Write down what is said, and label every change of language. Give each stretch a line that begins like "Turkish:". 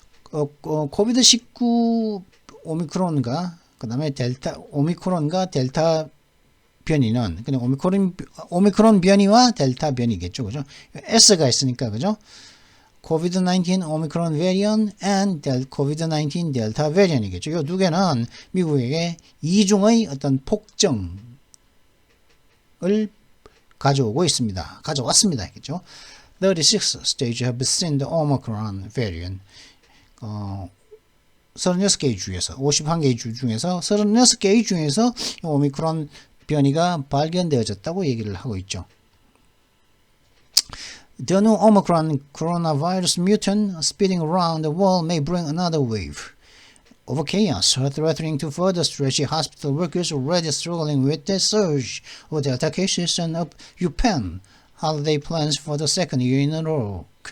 Korean: 코비드-19 오미크론과 그 다음에 오미크론과 델타 변이는 그냥 오미크론 변이와 델타 변이겠죠. 그죠? S가 있으니까 그죠?
English: COVID-19 Omicron variant and COVID-19 Delta variant
Korean: 이겠죠. 이 두 개는 미국에게 이중의 어떤 폭정을 가져오고 있습니다. 가져왔습니다. 겠죠.
English: 36 states have seen the Omicron variant.
Korean: 36개의 주에서 51개의 주 중에서 36개의 중에서 오미크론 변이가 발견되어졌다고 얘기를 하고 있죠.
English: The new Omicron coronavirus mutant spreading around the world may bring another wave of chaos, threatening to further stretch hospital workers already struggling with the surge of Delta cases and upend holiday plans for the second year in a row.